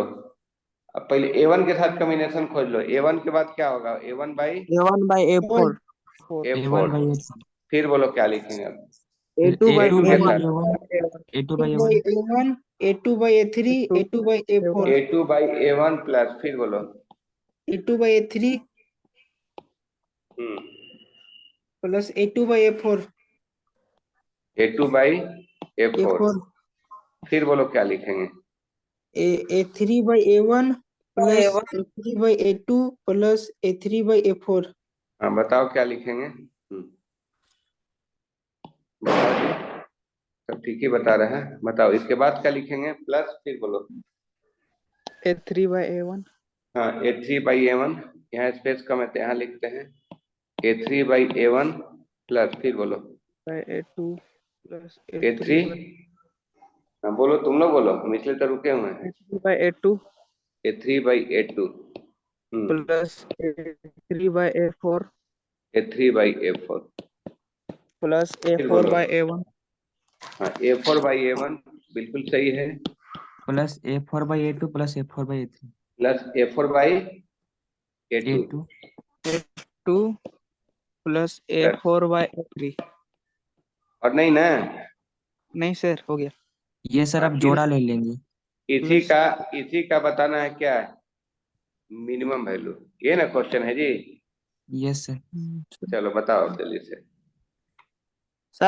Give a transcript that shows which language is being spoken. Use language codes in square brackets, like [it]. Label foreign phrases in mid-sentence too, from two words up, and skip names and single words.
[hi] अब पहले A1 के साथ कॉम्बिनेशन खोज लो। A1 के बाद क्या होगा? A1 बाई A1/A4 A4। A1/A3 फिर बोलो क्या लिखेंगे अब? फिर A2 के साथ A2/A1 A1 A2/A3 A2/A4 A2 बाई A1 प्लस फिर बोलो A2/A3 प्लस A2/A4 A2 बाई A4। A4 फिर बोलो क्या लिखेंगे? A3/A1 प्लस A3/A2 प्लस A3/A4। हाँ बताओ क्या लिखेंगे? बताओ जी, सब ठीक ही बता रहे हैं। बताओ इसके बाद क्या लिखेंगे? प्लस फिर बोलो। A3/A1 हाँ A3 बाई A1, यहाँ स्पेस कम है तो यहाँ लिखते हैं A3 बाई A1 प्लस फिर बोलो बाय A2 प्लस A3। हाँ बोलो, तुम लोग बोलो, हम इसलिए तो रुके हुए हैं। A2 A3 बाई A2 प्लस A3/A4 A3 बाई A4 प्लस फिर बोलो। A4/A1 हाँ A4 बाई A1 बिल्कुल सही है, प्लस A4/A2 प्लस A4/A3 प्लस A4 बाई A2 A2 A2 प्लस A4/A3। और नहीं ना? नहीं सर, हो गया। ये सर हाँ, आप जोड़ा ले लेंगे। इसी का बताना है क्या? [en] minimum value, [hi] ये ना क्वेश्चन है जी। [en] Yes sir. [hi] चलो बताओ जल्दी से। सर